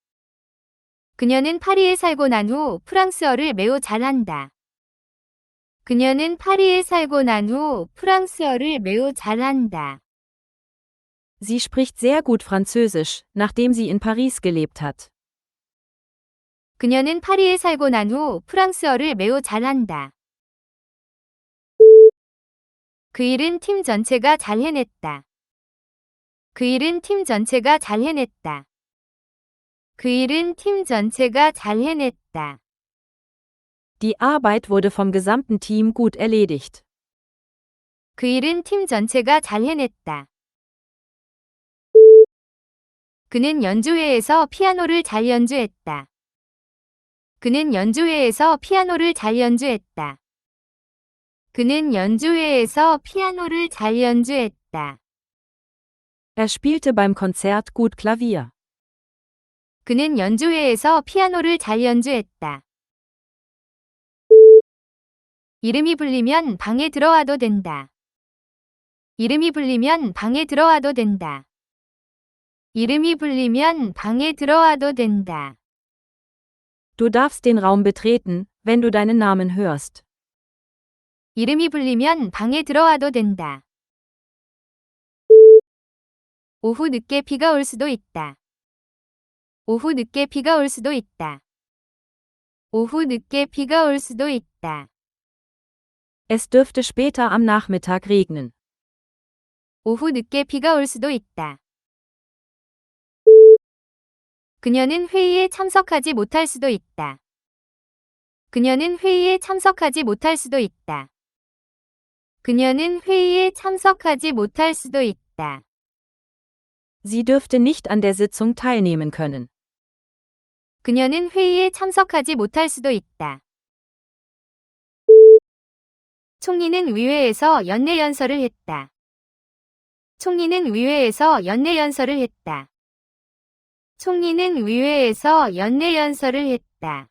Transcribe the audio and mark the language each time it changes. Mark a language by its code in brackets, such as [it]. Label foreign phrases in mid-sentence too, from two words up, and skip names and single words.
[ko] 그녀는 파리에 살고 난 후 프랑스어를 매우 잘한다. 그녀는 파리에 살고 난 후 프랑스어를 매우 잘한다. [de] Sie spricht sehr gut Französisch, nachdem sie in Paris gelebt hat. [ko] 그녀는 파리에 살고 난 후 프랑스어를 매우 잘한다. 그 일은 팀 전체가 잘 해냈다. 그 일은 팀 전체가 잘 해냈다. 그 일은 팀 전체가 잘 해냈다. [de] Die Arbeit wurde vom gesamten Team gut erledigt. [ko] 그 일은 팀 전체가 잘 해냈다. 그는 연주회에서 피아노를 잘 연주했다. 그는 연주회에서 피아노를 잘 연주했다. 그는 연주회에서 피아노를 잘 연주했다. [de] Er spielte beim Konzert gut Klavier. [ko] 그는 연주회에서 피아노를 잘 연주했다. 이름이 불리면 방에 들어와도 된다. 이름이 불리면 방에 들어와도 된다. 이름이 불리면 방에 들어와도 된다. [de] Du darfst den Raum betreten, wenn du deinen Namen hörst. [ko] 이름이 불리면 방에 들어와도 된다. 오후 늦게 비가 올 수도 있다. 오후 늦게 비가 올 수도 있다. 오후 늦게 비가 올 수도 있다. [de] Es dürfte später am Nachmittag regnen. [ko] 오후 늦게 비가 올 수도 있다. 그녀는 회의에 참석하지 못할 수도 있다. 그녀는 회의에 참석하지 못할 수도 있다. 그녀는 회의에 참석하지 못할 수도 있다. [de] Sie dürfte nicht an der Sitzung teilnehmen können. [ko] 그녀는 회의에 참석하지 못할 수도 있다. 총리는 의회에서 연내연설을 했다. 총리는 의회에서 연내연설을 했다. 총리는 의회에서 연내연설을 했다.